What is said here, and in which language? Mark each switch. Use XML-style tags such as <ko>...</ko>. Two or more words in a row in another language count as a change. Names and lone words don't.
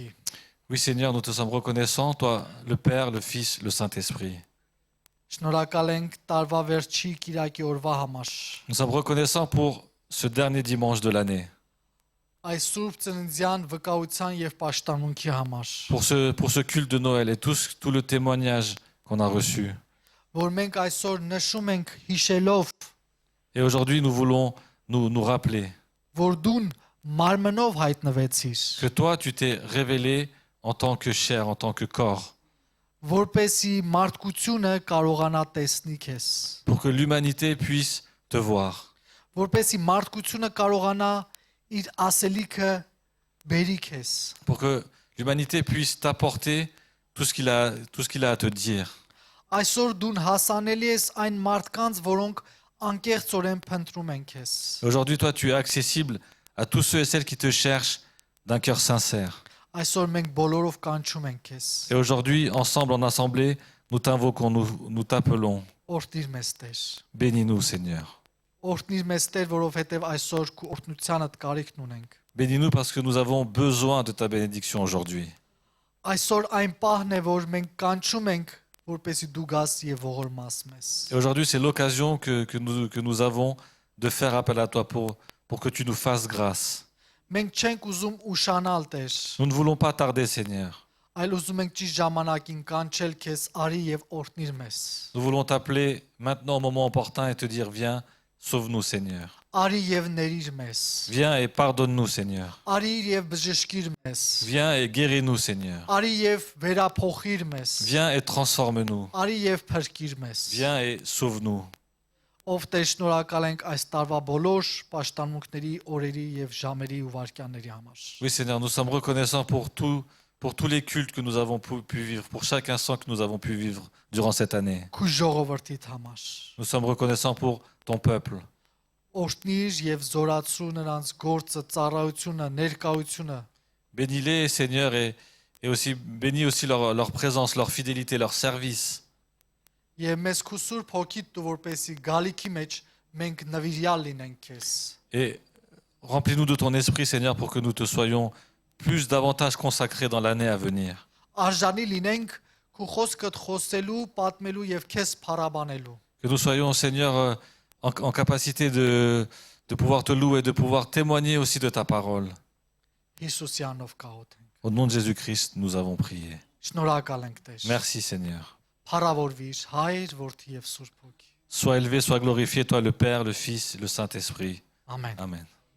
<fr>Oui, Seigneur, nous te sommes reconnaissants, toi, le Père, le Fils, le Saint-Esprit.</fr> <hy>Շնորհակալ ենք տարվա վերջի Կիրակի օրվա համար։</hy> <fr>Nous sommes reconnaissants pour ce dernier dimanche de l'année,</fr> <hy>Այս Սուրբ Ծննդյան վկայության եւ պաշտամունքի համար,</hy> <fr>pour ce culte de Noël et tout le témoignage qu'on a reçu.</fr> <hy>որ մենք այսօր նշում ենք հիշելով,</hy> <fr>Et aujourd'hui, nous voulons nous rappeler</fr> <hy>որ դու մարմնով հայտնվեցիր,</hy> <fr>que toi, tu t'es révélé en tant que chair, en tant que corps,</fr> <hy>որպեսի մարդկությունը կարողանա տեսնի քեզ,</hy> <fr>pour que l'humanité puisse te voir,</fr> <hy>որպեսի մարդկությունը կարողանա իր ասելիքը բերի քեզ,</hy> <fr>pour que l'humanité puisse t'apporter tout ce qu'il a à te dire.</fr> <hy>Այսօր դու հասանելի ես այն մարդկանց, որոնք անկեղծորեն փնտրում են քեզ,</hy> <fr>Aujourd'hui, toi, tu es accessible à tous ceux et celles qui te cherchent d'un cœur sincère.</fr> <hy>Այսօր մենք բոլորով կանչում ենք քեզ,</hy> <fr>Et aujourd'hui, ensemble, en assemblée, nous t'invoquons, nous t'appelons.</fr> <hy>օրհնիր մեզ Տեր,</hy> <fr>Bénis-nous, Seigneur.</fr> <hy>օրհնիր մեզ Տեր, որովհետև այսօր քո օրհնությանդ կարիքն ունենք,</hy> <fr>Bénis-nous parce que nous avons besoin de ta bénédiction aujourd'hui.</fr> <hy>այսօր այն պահն է, որ մենք կանչում ենք, որպեսի դու գաս եւ ողորմաս մեզ,</hy> <fr>Et aujourd'hui, c'est l'occasion que nous avons de faire appel à toi pour que tu nous fasses grâce.</fr> <hy>մենք չենք ուզում ուշանալ Տեր,</hy> <fr>Nous ne voulons pas tarder, Seigneur.</fr> <hy>այլ ուզում ենք ճիշտ ժամանակին կանչել քեզ արի եւ օրհնիր մեզ,</hy> <fr>Nous voulons t'appeler maintenant au moment opportun et te dire, viens, sauve-nous, Seigneur.</fr> <hy>արի եւ ներիր մեզ,</hy> <fr>Viens et pardonne-nous, Seigneur.</fr> <hy>արի եւ բժշկիր մեզ,</hy> <fr>Viens et guéris-nous, Seigneur.</fr> <hy>արի եւ վերափոխիր մեզ,</hy> <fr>Viens et transforme-nous.</fr> <hy>արի եւ փրկիր մեզ,</hy> <fr>Viens et sauve-nous.</fr> <hy>ով Տեր շնորհակալ ենք այս տարվա բոլոր պաշտամունքների, օրերի եւ ժամերի ու վայրկյանների համար,</hy> <fr>Oui, Seigneur, nous sommes reconnaissants pour tous les cultes que nous avons pu vivre, pour chaque instant que nous avons pu vivre durant cette année.</fr> <hy>քու ժողովրդիդ համար,</hy> <fr>Nous sommes reconnaissants pour ton peuple.</fr> <hy>օրհնիր եւ զորացրու նրանց գործը, ծառայությունը, ներկայությունը,</hy> <fr>Bénis-les, Seigneur, et aussi bénis aussi leur présence, leur fidélité, leur service.</fr> <hy>եւ մեզ քու Սուրբ Հոգիդ դու որպեսի գալիքի մեջ մենք նվիրյալ լինենք քեզ,</hy> <fr>Et remplis-nous de ton esprit, Seigneur, pour que nous te soyons plus davantage consacrés dans l'année à venir.</fr> <hy>արժանի լինենք քու խոսքդ խոսելու, պատմելու եւ քեզ փառաբանելու,</hy> <fr>Que nous soyons, Seigneur, en capacité de pouvoir te louer, de pouvoir témoigner aussi de ta parole.</fr> <hy>Հիսուսյանով կաղոթենք,</hy> <fr>Au nom de Jésus-Christ, nous avons prié.</fr> <hy>շնորհակալ ենք Տեր,</hy> <fr>Merci, Seigneur.</fr> <hy>փառավորվիր Հայր, Որդի եւ Սուրբ Հոգի,</hy> <fr>Sois élevé, sois glorifié, toi le Père, le Fils, le Saint-Esprit.</fr> <hy>ամեն։</hy> <fr>Amen.</fr>